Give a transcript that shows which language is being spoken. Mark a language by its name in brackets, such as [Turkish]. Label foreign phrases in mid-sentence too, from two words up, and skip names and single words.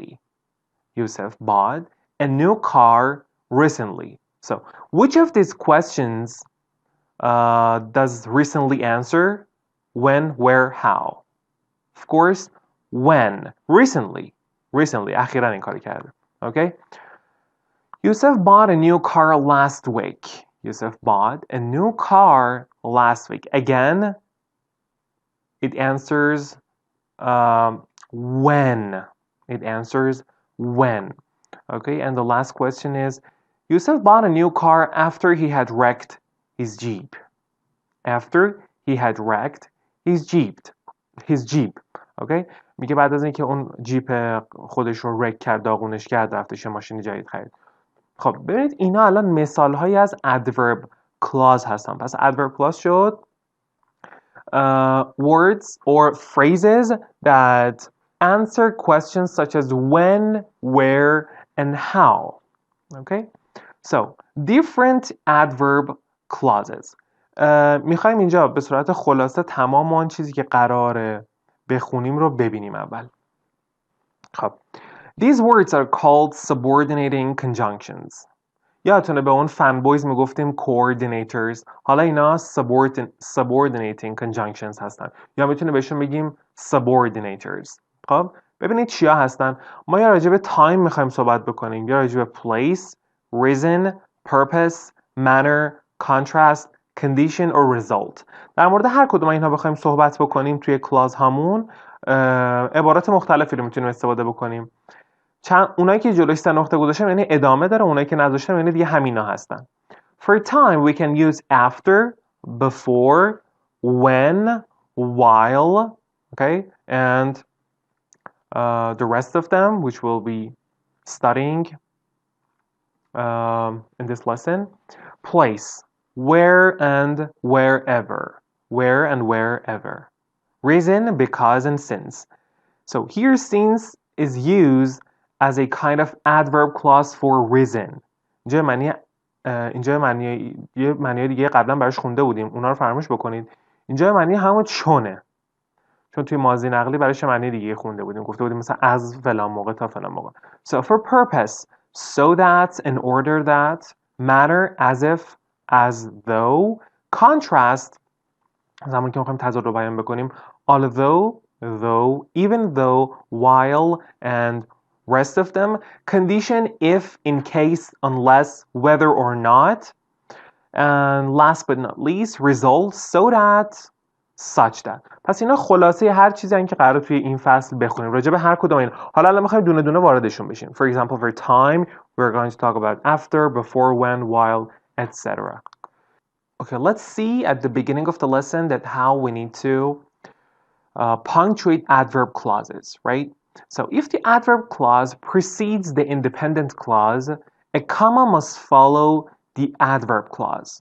[English] Yusuf bought a new car recently. So, which of these questions does recently answer? When, where, how? Of course, when, recently. [Persian] recently اخیراً این کار کرده. [English] Okay? Yusuf bought a new car last week. Yusuf bought a new car last week. Again, it answers when. It answers when. Okay, and the last question is, Yusuf bought a new car after he had wrecked his Jeep. After he had wrecked his Jeep. Okay? [Persian] میگه بعد از اینکه اون جیپ خودش رو رک کرد، داغونش کرد، رفتش یه ماشین جدید خرید. خب ببینید اینا الان مثال هایی از [English] adverb clause [Persian] هستن. [English] پس adverb clause شد words or phrases that answer questions such as when, where, and how. Okay? So, different adverb clauses. [Persian] میخوایم اینجا به صورت خلاصه تمام آن چیزی که قراره بخونیم رو ببینیم اول. خب. [English] These words are called subordinating conjunctions. [Persian] یادتونه به اون فنبویز میگفتیم coordinators. حالا اینا [English] subordinating conjunctions [Persian] هستن. یا میتونه بهشون بگیم subordinators. خب ببینید چیا هستن. ما یا راجع به time میخوایم صحبت بکنیم، یا راجع به [English] place, reason, purpose, manner, contrast, condition or result. [Persian] در مورد هر کدوم اینها بخوایم صحبت بکنیم توی کلاز هامون عبارات مختلفی رو میتونیم استفاده بکنیم. اونایی که جلوش 3 نقطه گذاشتم یعنی ادامه داره، اونایی که نذاشتم یعنی دیگه همینا هستن. [English] For time we can use after, before, when, while, okay, and the rest of them which we'll be studying in this lesson. Place, where and wherever. Where and wherever. Reason, because, and since. So here since is used as a kind of adverb clause for reason. [Persian] اینجا معنی دیگه قبلا براش خونده بودیم، اونا رو فراموش بکنید. اینجا معنی همون چونه، چون توی ماضی نقلی براش معنی دیگه خونده بودیم، گفته بودیم مثلا از فلان موقع تا فلان موقع. [English] So for purpose, so that, in order that, matter, as if, as though, [Persian] contrast زمانی که میخوایم تضاد رو بیان بکنیم although, [English] though, even though, while, and rest of them, condition, if, in case, unless, whether or not, and last but not least, result, so that, such that. [Persian] پس اینا خلاصه هر چیزی هستن که قراره توی این فصل بخونیم راجع به هر کدوم این. حالا الان میخوایم دونه دونه واردشون بشیم. [English] For example, for time, we're going to talk about after, before, when, while, etc. Okay, let's see at the beginning of the lesson that how we need to punctuate adverb clauses, right? So if the adverb clause precedes the independent clause, a comma must follow the adverb clause.